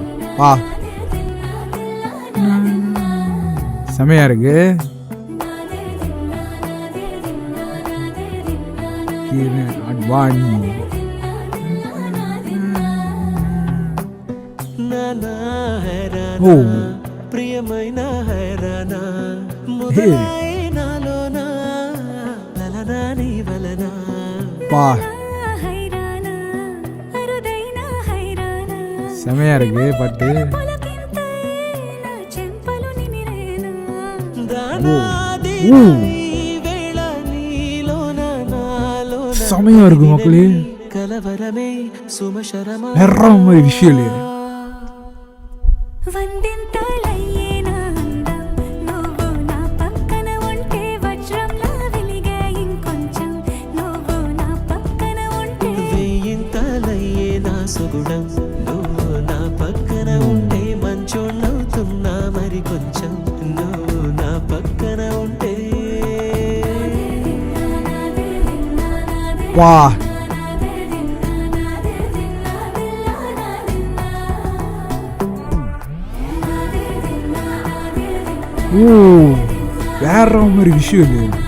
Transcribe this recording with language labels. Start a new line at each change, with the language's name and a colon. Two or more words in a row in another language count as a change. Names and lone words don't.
Tamil: வா, செமையா இருக்கு. அட்வானி. ஓ,
Telugu: ప్రియమైన హైరానా హే, నాలోనా లలనా నీ వలనా
Tamil: பா, செமையா இருக்கு பாட்டு. ஓ,
Telugu: వేళ నీలోన నాలోన
Tamil: செமையா இருக்கு மக்களே.
Telugu: కలవరమే సుమశరమా
Tamil: வேற மாதிரி விஷுவல்.
Telugu: వేయింతలయ్యే నా సుగుణం నువ్వు నా పక్కన ఉంటే మంచోళ్ళవుతున్నా మరి కొంచెం నువ్వు నా పక్కన ఉంటే
Tamil: வா, ஓ, வேற மாதிரி விஷுவல்.